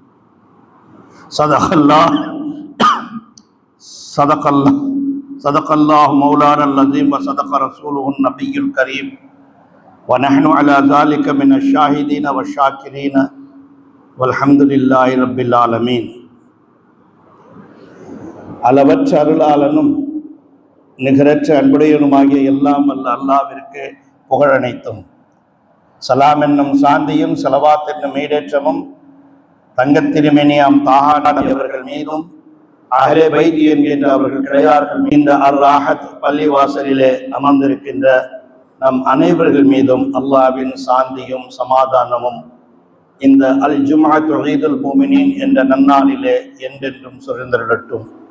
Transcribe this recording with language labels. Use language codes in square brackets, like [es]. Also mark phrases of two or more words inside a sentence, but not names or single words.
[ar] صدق الله مولانا العظيم وصدق رسوله النبي الكريم ونحن على ذلك من الشاهدين والشاكرين والحمد لله رب العالمين. [ta] அளவற்ற அருளாளனும் நிகரற்ற அன்புடையனுமாகிய எல்லாம் வல்ல அல்லாஹ்விற்கு புகழ் அனைத்தும், சலாம் என்னும் சாந்தியும் ஸலவாத் என்னும் ஈடேற்றமும் தங்கத்திருமேனியாம் தாஹானவர்கள் மீதும் [ar] أهل البيت [ta] என்கின்ற அவர்கள் கிடையார்கள் இந்த அர்-ராஹத் பள்ளி வாசலிலே அமர்ந்திருக்கின்ற நம் அனைவர்கள் மீதும் அல்லாஹ்வின் சாந்தியும் சமாதானமும் இந்த [ar] الجمعة عيد المؤمنين [ta] என்ற நன்னாளிலே என்றென்றும் சுரந்திரட்டும்.